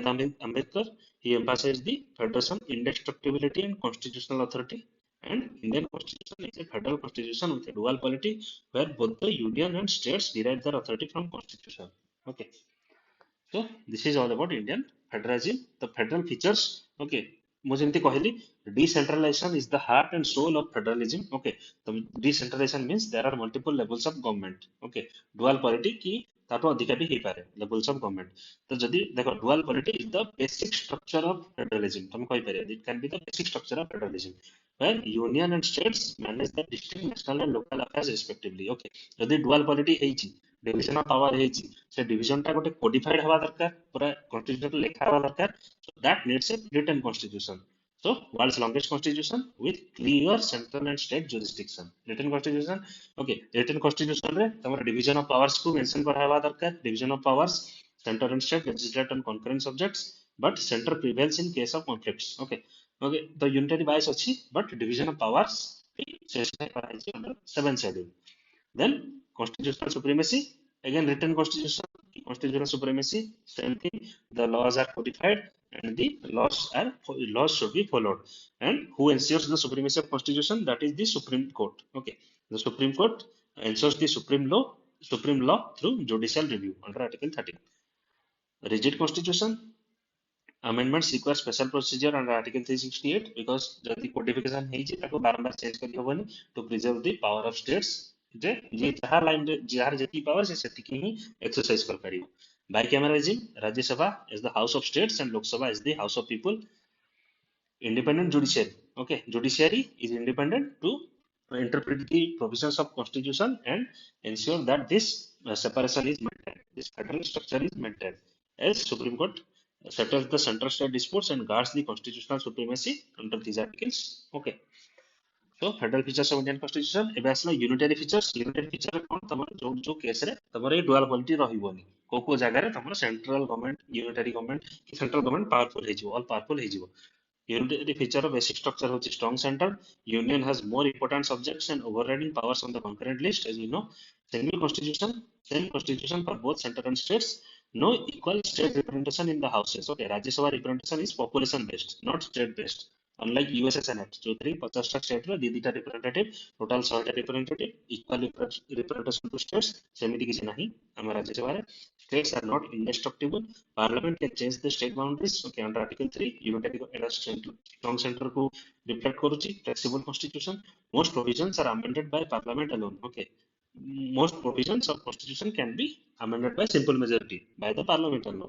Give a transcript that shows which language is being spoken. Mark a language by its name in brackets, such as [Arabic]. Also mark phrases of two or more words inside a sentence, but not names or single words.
[English] Ambedkar, he emphasized the federation, indestructibility, and constitutional authority. And Indian Constitution is a federal constitution with a dual polity where both the union and states derive their authority from constitution. Okay, so this is all about Indian federalism. The federal features. Okay, [Odia] ମୁଁ ଯେମିତି କହିଲି [English] decentralization is the heart and soul of federalism. Okay, so decentralization means there are multiple levels of government. Okay, dual polity [Odia] କି ତାଠୁ ଅଧିକା ବି ହେଇପାରେ [English] levels of government. [Odia] ତ ଯଦି ଦେଖ [English] dual polity is the basic structure of federalism. [Odia] ତମେ କହିପାରିବ [English] it can be the basic structure of federalism where union and states manage the district, national and local affairs respectively. [Odia] Okay, ଯଦି [English] dual polity [Odia] ହେଇଛି [English] division of power [Odia] ହେଇଛି ସେ डिविजन ଟା ଗୋଟେ କୋଡିଫାଇଡ ହବା ଦରକାର ପୂରା କନଷ୍ଟିଚ୍ୟୁସନ ଲେଖା ହବା ଦରକାର [English] so that needs a written constitution so world's longest constitution with clear central and state jurisdiction written constitution okay written constitution [Odia] ରେ ତମର [English] division of powers [Odia] କୁ ମେନସନ କରା ହବା ଦରକାର [English] division of powers center and state legislature and concurrent subjects but center prevails in case of conflicts okay okay the unitary bias अछि but division of powers specify [Odia] କରା ହେଇଛି [English] under 7th schedule. Then constitutional supremacy, again written constitution, constitutional supremacy, same thing. The laws are codified and the laws should be followed. And who ensures the supremacy of constitution? That is the Supreme Court. Okay, the Supreme Court ensures the supreme law through judicial review under Article 13. Rigid constitution, amendments require special procedure under Article 368 because the codification [Odia] ହେଇଛି ତାକୁ ବାରମ୍ବାର ଚେଞ୍ଜ କରି ହବନି [English] to preserve the power of states [Odia] ଯେ ଯିଏ ଯାହା ଲାଇନ ରେ ଯାହାର ଯେତିକି ପାୱାର ସେ ସେତିକି ହିଁ ଏକ୍ସରସାଇଜ କରିପାରିବ [English] bicameralism राज्यसभा is the house of states and Lok Sabha is the house of people. Independent judiciary, okay, judiciary is independent to interpret the provisions of constitution and ensure that this separation is maintained, this federal structure is maintained as Supreme Court settles the central state disputes and guards the constitutional supremacy under these articles. Okay, so federal features of Indian constitution [Odia] ଏବେ ଆସିଲା [English] unitary features. [Odia] Unitary feature କ'ଣ ତମର ଯୋଉ କେସ୍ ରେ ତମର ଏଇ [English] dual polity [Odia] ରହିବନି କୋଉ ଜାଗାରେ ତମର [English] central government unitary government [Odia] କି [English] central government powerful [Odia] ହେଇଯିବ [English] all powerful [Odia] ହେଇଯିବ. [English] Unitary feature of basic structure होची strong center. Union has more important subjects and overriding powers on the concurrent list, as you know. Same constitution for both center and states. No equal state representation in the houses. Okay, Rajya Sabha representation is population based, not state based. Unlike USA Senate, जो 50 state [Odia] ରେ ଦିଟା [English] representative, total 100 representative, equal representation to states. [Odia] सेମିତି କିଛି ନାହିଁ ଆମ ରାଜ୍ୟ ସଭାରେ. [English] States are not indestructible. Parliament can change the state boundaries. Okay, under Article 3, unitary strong center को reflect करूची. Flexible constitution. Most provisions are amended by Parliament alone. Okay, most provisions of constitution can be amended by simple majority by the Parliament alone.